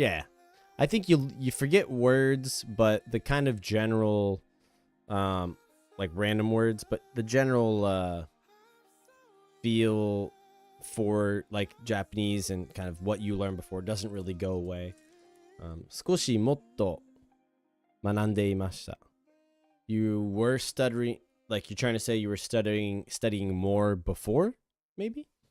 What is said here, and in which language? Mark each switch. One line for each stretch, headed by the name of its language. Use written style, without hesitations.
English: Yeah, I think you forget words, but the kind of general, like random words, but the general feel for like Japanese and kind of what you learned before doesn't really go away.
Japanese: 少しもっと学んでいました.
English: You were stuttering, like you're trying to say you were studying more before, maybe?